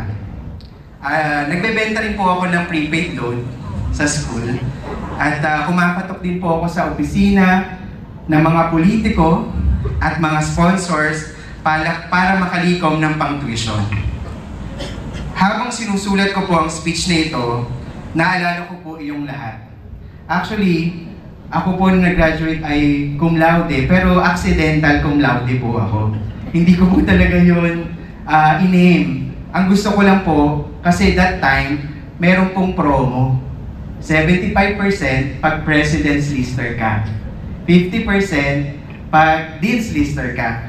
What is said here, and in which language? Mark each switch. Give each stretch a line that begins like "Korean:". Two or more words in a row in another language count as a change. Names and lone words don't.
Filipino: Nagbebenta rin po ako ng
English: prepaid loan
Filipino: sa school at kumapatok din po ako sa opisina ng mga politiko at mga sponsors para makalikom ng pang-tuition. Habang sinusulat ko po ang speech na ito, naalala ko po iyong lahat. Actually, ako po nung nag-graduate ay
Latin: cum laude,
Filipino: pero accidental
Latin: cum laude
Filipino: po ako. Hindi ko po talaga yun in-aim. Ang gusto ko lang po, kasi
English: that time,
Filipino: meron pong promo. 75% pag
English: President's Lister
Filipino: ka. 50% pag
English: Dean's Lister
Filipino: ka.